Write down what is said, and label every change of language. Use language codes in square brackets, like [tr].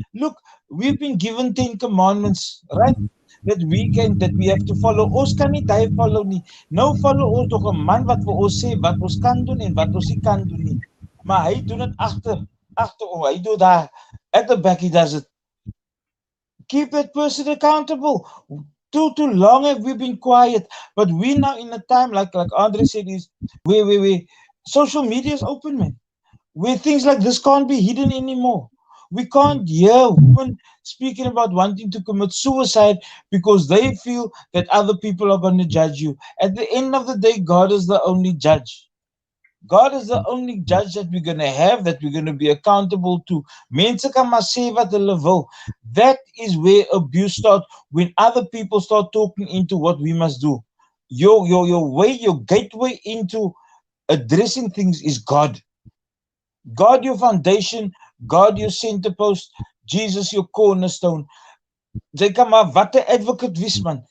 [en] Look, we've been given 10 commandments, right? That we have to follow. [af] Ons kan nie dit follow nie. Nou follow ons tog 'n man wat vir ons sê wat ons kan doen en wat ons nie kan doen nie. Maar hy doen dit agter hy doen daar [en] at the back, he does it. Keep that person accountable. Too long have we been quiet, but we now in a time like Andre said is where social media is open, man. Where things like this can't be hidden anymore. We can't hear women speaking about wanting to commit suicide because they feel that other people are going to judge you. At the end of the day, God is the only judge. God is the only judge that we're going to have, that we're going to be accountable to. [af] Mense kan maar sê wat hulle wil. [en] That is where abuse starts, when other people start talking into what we must do. your way, your gateway into addressing things is God. God your foundation, God your center post, Jesus your cornerstone. [af] Jy kan maar wat 'n advocate wees man.